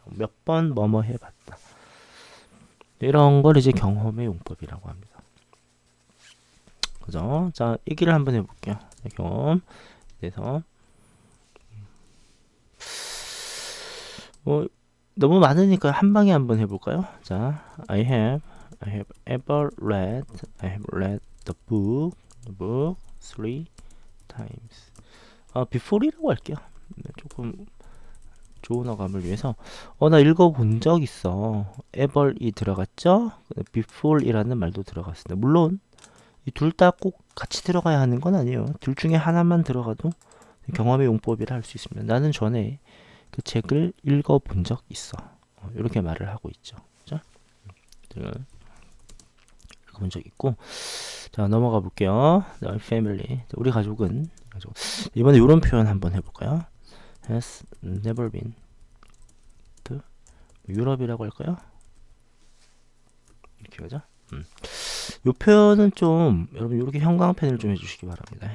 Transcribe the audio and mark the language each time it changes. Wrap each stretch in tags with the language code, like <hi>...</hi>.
<ko>몇 번 뭐뭐 해봤다. 이런 걸 이제 경험의 용법이라고 합니다. 그죠? 자, 얘기를 한번 해볼게요. 경험. 그래서 뭐 너무 많으니까 한 방에 한번 해볼까요?</ko> <en>자, I have ever read the book three times.</en> <ko>before이라고 할게요. 네, 조금 좋은 어감을 위해서 나 읽어본 적 있어. ever이 들어갔죠? before이라는 말도 들어갔습니다. 물론 이 둘 다 꼭 같이 들어가야 하는 건 아니에요. 둘 중에 하나만 들어가도 경험의 용법이라 할 수 있습니다. 나는 전에 그 책을 읽어본 적 있어. 이렇게 말을 하고 있죠. 그죠? 읽어본 적 있고. 자, 넘어가 볼게요. family. 우리 가족은 이번에 이런 표현 한번 해볼까요?</ko> <en>has never been to</en> <ko>유럽이라고 할까요? 이렇게 가죠. 이 표현은 좀 여러분 이렇게 형광펜을 좀 해주시기 바랍니다.</ko>